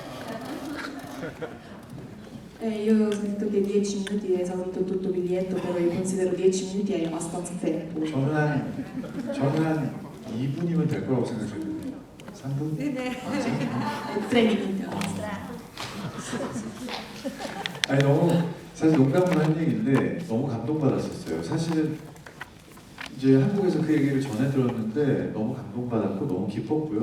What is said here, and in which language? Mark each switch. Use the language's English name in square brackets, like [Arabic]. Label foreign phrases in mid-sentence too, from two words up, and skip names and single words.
[Italian] Io sento che 10 minuti è esaurito tutto il biglietto, però io considero 10 minuti è abbastanza tempo. [Korean] 저는 한 2분이면 될 거라고 생각했는데 3분? 네. [Italian] 3 minuti. [Korean] 아니 너무 사실 농담으로 한 얘기인데 너무 감동받았었어요. 사실은 이제 한국에서 그 얘기를 전해 들었는데 너무 감동받았고 너무 기뻤고요.